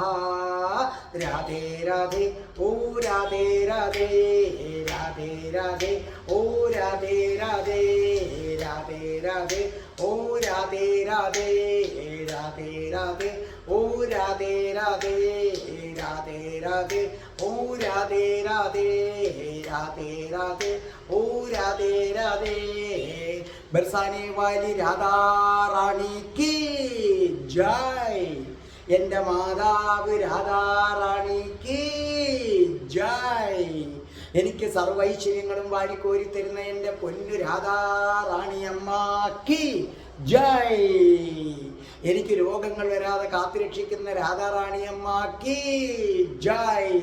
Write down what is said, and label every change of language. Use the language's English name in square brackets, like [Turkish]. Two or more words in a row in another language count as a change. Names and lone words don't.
[Malayalam] രാധേ രാധേ ഓ രാധേ രാധേ രാധേ രാധേ ഓ രാധേ രാധേ രാധേ രാധേ ഓ രാധേ രാധേ രാധേ രാധേ ഓ രാധേ രാധേ രാധേ രാധേ ഓ രാധേ രാധേ രാധേ രാധേ ഓ രാധേ രാധേ. [Hindi] बरसाने वाली राधा रानी की जय. [Malayalam] എൻ്റെ മാതാവ് രാധാറാണിക്ക് ജയ്. എനിക്ക് സർവൈശ്വര്യങ്ങളും വാരിക്കോരി തരുന്ന എൻ്റെ പൊന്നു രാധാറാണിയമ്മക്ക് ജയ്. എനിക്ക് രോഗങ്ങൾ വരാതെ കാത്തുരക്ഷിക്കുന്ന രാധാറാണിയമ്മക്ക് ജയ്.